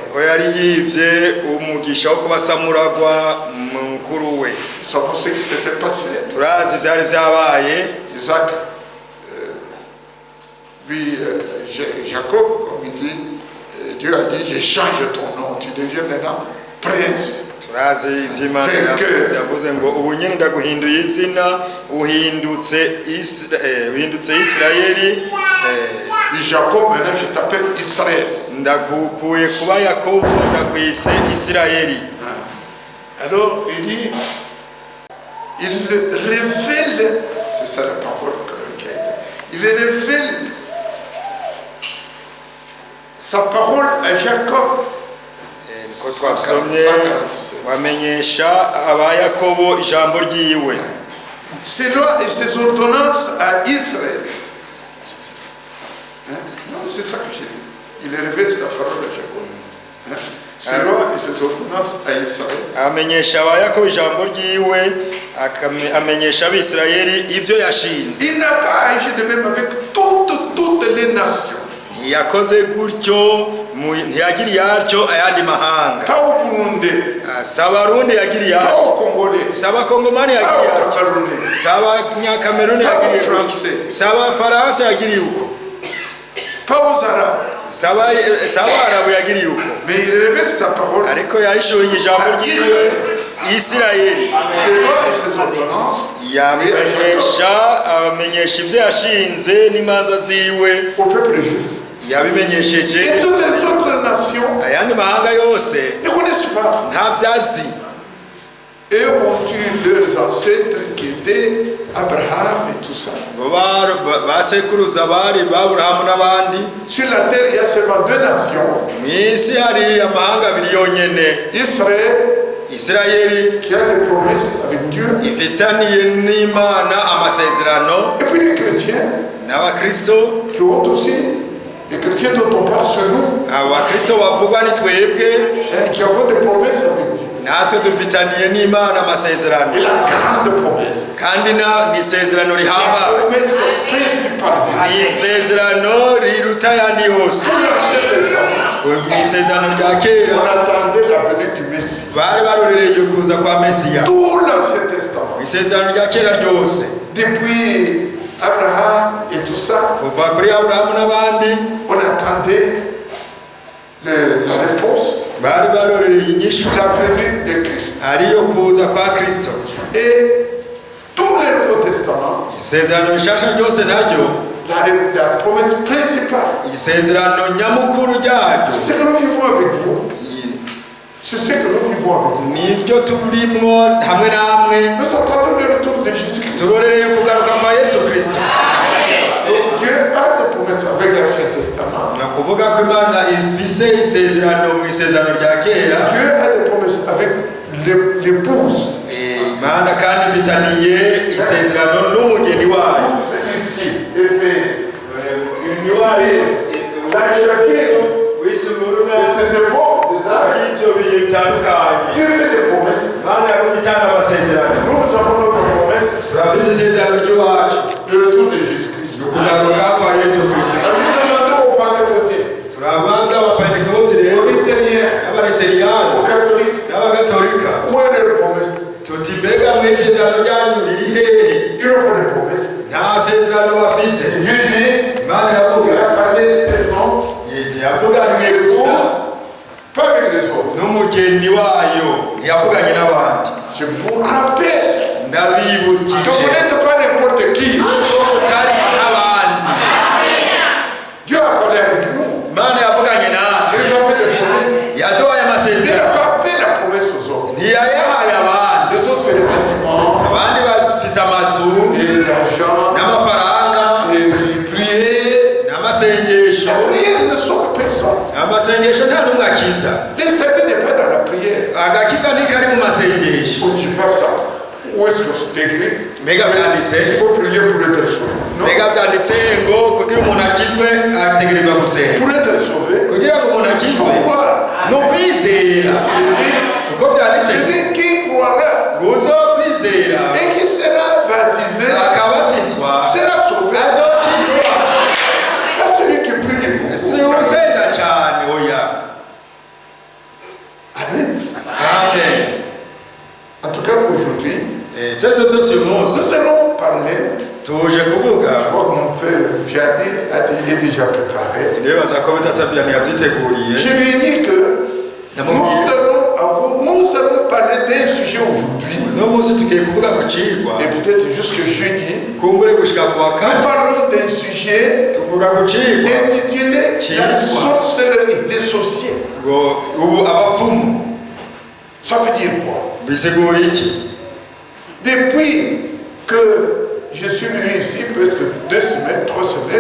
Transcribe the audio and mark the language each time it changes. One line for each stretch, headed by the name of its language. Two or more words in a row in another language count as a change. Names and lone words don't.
French: Savons ce qui s'était passé. Isaac, lui, Jacob, comme il dit, Dieu a dit, je change ton nom, tu deviens maintenant prince.
Rundi: yavuze ngo ubu nyine ndaguhinduye izina uhindutse Isirayeli.
French: Jacob, maintenant je t'appelle Israël.
Rundi: Ndagukuye kuba Yakobo ndakwise Isirayeli.
French: Alors il dit, il révèle, c'est ça la parole qui a été, il révèle sa parole à Jacob.
Rundi: Wamenyesha aba Yakobo ijambo ryiwe.
French: Ses lois et ses ordonnances à Israël. Non, c'est ça que j'ai dit. Il révèle sa parole à Jacob. Ses lois et ses ordonnances à Israël.
Rundi: Amenyesha aba Yakobo ijambo ryiwe, amenyesha abisirayeli ivyo yashinze. Il n'a pas agi de même avec toutes les nations. Yakoze gutyo ntiyagiriye atyo ayandi mahanga. Sabarundi yagiriye atyo, Sabakongomani yagiriye atyo, Sabanyakameruni yagiriye atyo, Sabafaransa yagiriye uko, Sabarabu yagiriye uko. Ariko yahishuriye ijambo ryiwe Isirayeli. Amenyesha ivyo yashinze n'imanza ziwe yabimenyesheje ayandi mahanga yose ntabyazi.
French: Et ont eu leurs ancêtres qui étaient Abraham et tout ça.
Rundi: Basekuruza bari Abrahamu n'abandi.
French: Sur la terre il y a seulement deux nations.
Rundi: Mwisi hari amahanga abiri yonyene.
French: Israël qui a des promesses avec Dieu.
Rundi: Ifitaniye n'Imana amasezerano.
French: Et puis les chrétiens
Rundi: n'abakristo
French: qui ont aussi les chrétiens dont on parle sur nous.
Rundi: Abakristo bavugwa ni twebwe
French: qui avons des promesses avec Dieu.
Rundi: natwe dufitaniye n'Imana amasezerano
French: Et la grande promesse.
Rundi: kandi ni isezerano
French: La
Rundi: rihambaye
French: promesse principale.
Rundi: ni isezerano riruta ayandi yose.
French: Sous l'Ancien Testament,
Rundi: mu isezerano rya kera
French: on attendait la venue du Messie.
Rundi: bari barorereye kuza kwa Mesiya.
French: Tout l'Ancien Testament.
Rundi: Mu isezerano rya kera ryose
French: Depuis Abraham et tout ça,
Rundi: kuva kuri Aburahamu n'abandi
French: on attendait la réponse,
Rundi: bari barorereye inyishu
French: la venue de Christ.
Rundi: ariyo kuza kwa Kristo.
French: Et tout le Nouveau Testament,
Rundi: Isezerano rishasha ryose naryo
French: la promesse principale,
Rundi: isezerano nyamukuru ryaryo
French: c'est que nous vivons avec vous. C'est ce que nous vivons avec vous.
Rundi: nibyo turimwo hamwe namwe.
French: Nous attendons le retour de Jésus-Christ.
Rundi: turorereye kugaruka kwa Yesu Kristo.
French: Donc Dieu a des promesses avec l'Ancien Testament.
Rundi: ni ukuvuga ko Imana ifise isezerano mu isezerano rya kera.
French: Dieu a des promesses avec l'épouse.
Rundi: Imana kandi ifitaniye isezerano n'umugeni wayo.
French: C'est ici, Éphèse. wisimuruna Ces époques, déjà,
Rundi: y'ibyo bihe bitandukanye.
French: Dieu fait des promesses.
Rundi: Imana yakoze itanga amasezerano.
French: Nous avons notre promesse,
Rundi: turafise isezerano ry'iwacu
French: le retour de Jésus-Christ.
Rundi: kugaruka kwa Yesu Kristo.
French: Nous demandons aux pentecôtistes,
Rundi: turabaza abapentekote rero
French: aux luthériens,
Rundi: n'abaluteriyani
French: aux catholiques,
Rundi: n'abagatolika
French: où est leur promesse?
Rundi: tuti mbega mu isezerano ryanyu riri hehe?
French: Ils n'ont pas de promesse.
Rundi: nta sezerano bafise.
French: Dieu dit,
Rundi: Imana
French: il
Rundi: iravuga
French: a parlé seulement,
Rundi: iti yavuganye gusa
French: pas avec les autres.
Rundi: n'umugeni wayo ntiyavuganye n'abandi.
French: Je vous rappelle,
Rundi: ndabibukije
French: que vous n'êtes pas n'importe qui.
Rundi: ko mutari nk'abandi.
French: Dieu a parlé avec nous.
Rundi: Imana yavuganye natwe
French: Il nous a fait des promesses.
Rundi: yaduhaye
French: Il n'a
Rundi: amasezerano
French: pas fait la promesse aux autres.
Rundi: ntiyayahaye abandi.
French: Les autres, c'est les bâtiments,
Rundi: abandi bafise amazu
French: et l'argent,
Rundi: n'amafaranga
French: et prier.
Rundi: n'amasengesho.
French: La prière ne sauve personne.
Rundi: amasengesho nta n'umwe akiza.
French: Le salut n'est pas dans la prière.
Rundi: agakiza ntikari mu masengesho.
French: On ne dit pas ça. Où est-ce que c'est écrit?
Rundi: mbega byanditse
French: Il faut prier pour être sauvé. Non.
Rundi: mbega byanditse ngo kugira umuntu akizwe ategerezwa gusenga.
French: Pour être sauvé,
Rundi: kugira ngo umuntu
French: il
Rundi: akizwe
French: faut croire.
Rundi: ni ukwizera.
French: Parce qu'il dit,
Rundi: kuko byanditse
French: celui qui croira
Rundi: ngo uzokwizera
French: et qui sera baptisé
Rundi: akabatizwa
French: sera sauvé.
Rundi: azokizwa.
French: Pas celui qui prie.
Rundi: si usenga cyane oya. Amen. amen.
French: En tout cas, aujourd'hui,
Rundi: icyerekezo byose uyu munsi
French: nous allons parler.
Rundi: tuje kuvuga
French: Je crois que mon frère Vianney est déjà préparé.
Rundi: nibaza ko bidatabyaniye abyiteguriye.
French: Je lui ai dit que nous allons parler d'un sujet aujourd'hui.
Rundi: uno munsi tugiye kuvuga ku cigwa
French: Et peut-être jusque jeudi,
Rundi: kumbure gushika ku wa
French: nous
Rundi: kane
French: parlons d'un sujet
Rundi: tuvuga ku cigwa
French: intitulé La sorcellerie, les sorciers.
Rundi: ngo ubu abapfumu
French: Ça veut dire quoi?
Rundi: bisigura iki?
French: Depuis que je suis venu ici, presque 2 semaines, 3 semaines,